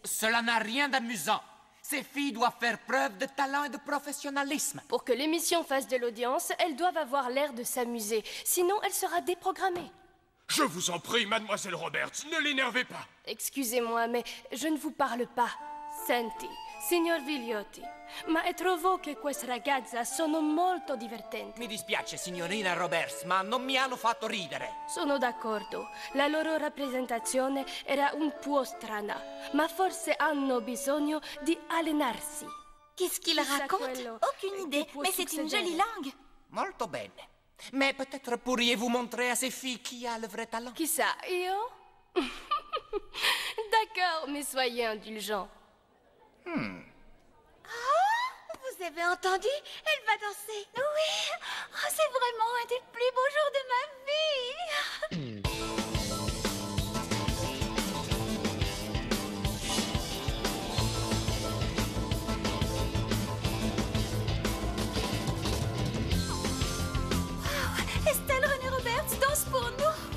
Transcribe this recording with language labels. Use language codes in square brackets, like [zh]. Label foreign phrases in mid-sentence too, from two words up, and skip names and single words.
[fr] Cela n'a rien d'amusant. Ces filles doivent faire preuve de talent et de professionnalisme. Pour que l'émission fasse de l'audience, elles doivent avoir l'air de s'amuser. Sinon, elle sera déprogrammée. Je vous en prie, mademoiselle Roberts, ne l'énervez pas. Excusez-moi, mais je ne vous parle pas. [it] Senti, signor Viliotti, ma trovo che queste ragazze sono molto divertenti. Mi dispiace, signorina Roberts, ma non mi hanno fatto ridere. Sono d'accordo. La loro rappresentazione era un po' strana, ma forse hanno bisogno di allenarsi. [fr] Qu'est-ce qu'il raconte? Aucune idée, mais c'est une jolie langue. [it] Molto bene. [fr] Mais peut-être pourriez-vous montrer à ces filles qui a le vrai talent? [it] Chissà, io? [fr] D'accord, mais soyez indulgents. Ah, vous avez entendu? Elle va danser. Oui, oh, c'est vraiment un des plus beaux jours de ma vie. Wow, Estelle Renée Roberts danse pour nous.